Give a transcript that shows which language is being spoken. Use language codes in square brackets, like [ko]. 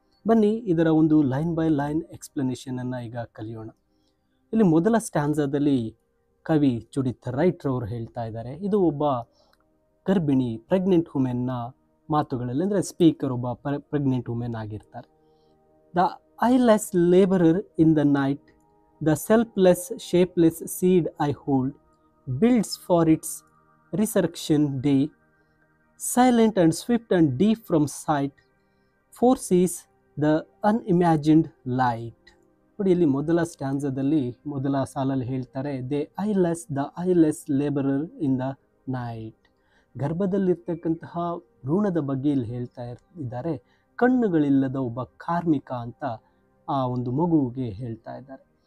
[kn] ಬನ್ನಿ ಇದರ ಒಂದು ಲೈನ್ ಬೈ ಲೈನ್ ಎಕ್ಸ್ಪ್ಲನೇಷನನ್ನು ಈಗ ಕಲಿಯೋಣ. ಇಲ್ಲಿ ಮೊದಲ ಸ್ಟ್ಯಾನ್ಸಾದಲ್ಲಿ ಕವಿ ಜೂಡಿತ್ ರೈಟ್ ರವರು ಹೇಳ್ತಾ ಇದ್ದಾರೆ, ಇದು ಒಬ್ಬ ಗರ್ಭಿಣಿ ಪ್ರೆಗ್ನೆಂಟ್ ವುಮೆನ್ನ ಮಾತುಗಳಲ್ಲಿ, ಅಂದರೆ ಸ್ಪೀಕರ್ ಒಬ್ಬ ಪ್ರೆಗ್ನೆಂಟ್ ವುಮೆನ್ ಆಗಿರ್ತಾರೆ. [en] The eyeless laborer in the night, the selfless, shapeless seed I hold, builds for its resurrection day, silent and swift and deep from sight, foresees the unimagined light. [kn] ನೋಡಿ, ಇಲ್ಲಿ ಮೊದಲ ಸ್ಟ್ಯಾನ್ಸದಲ್ಲಿ ಮೊದಲ ಸಾಲಲ್ಲಿ ಹೇಳ್ತಾರೆ, [en] The eyeless labourer in the night. [kn] ಗರ್ಭದಲ್ಲಿರ್ತಕ್ಕಂತಹ ಭ್ರೂಣದ ಬಗ್ಗೆ ಇಲ್ಲಿ ಹೇಳ್ತಾ ಇದ್ದಾರೆ. ಕಣ್ಣುಗಳಿಲ್ಲದ ಒಬ್ಬ ಕಾರ್ಮಿಕ ಅಂತ ಆ ಒಂದು ಮಗುವಿಗೆ ಹೇಳ್ತಾ ಇದ್ದಾರೆ.